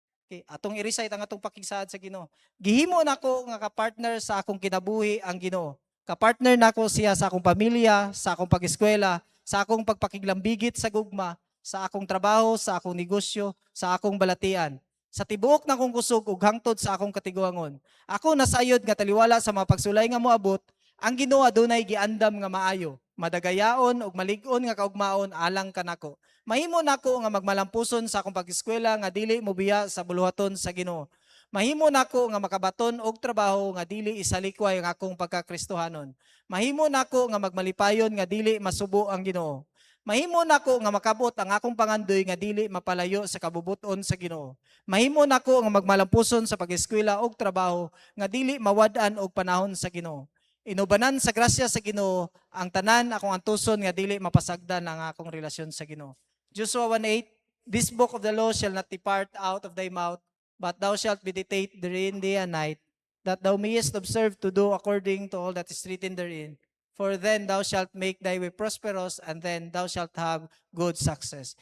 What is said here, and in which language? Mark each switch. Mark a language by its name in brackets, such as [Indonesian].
[Cebuano] Okay, atong i-recite ang atong pakigsaad sa Ginoo. Gihimo nako nga ka-partner sa akong kinabuhi ang Ginoo. Ka-partner nako siya sa akong pamilya, sa akong pag-eskwela, sa akong pagpakiglambigit sa gugma, sa akong trabaho, sa akong negosyo, sa akong balatian. Sa tibuok na akong kusog ug hangtod sa akong katiguangon. Ako nasayod nga taliwala sa mga pagsulay nga moabot, ang Ginoo adunay giandam nga maayo, madagayaon ug malig-on nga kaugmaon alang kanako. Mahimo nako nga magmalampuson sa akong pag-eskwela nga dili mobiya sa buluhaton sa Ginoo. Mahimo nako nga makabaton og trabaho nga dili isalikway ang akong pagkakristohanon. Mahimo nako nga magmalipayon nga dili masubo ang Ginoo. Mahimo nako nga makabot ang akong pangandoy nga dili mapalayo sa kabubuton sa Ginoo. Mahimo nako nga magmalampuson sa pag-eskwela og trabaho nga dili mawad-an og panahon sa Ginoo. Inubanan sa grasya sa Ginoo ang tanan akong antuson nga dili mapasagdan ang akong relasyon sa Ginoo. [English] Joshua 1:8, this book of the law shall not depart out of thy mouth, but thou shalt meditate therein day and night, that thou mayest observe to do according to all that is written therein. For then thou shalt make thy way prosperous, and then thou shalt have good success.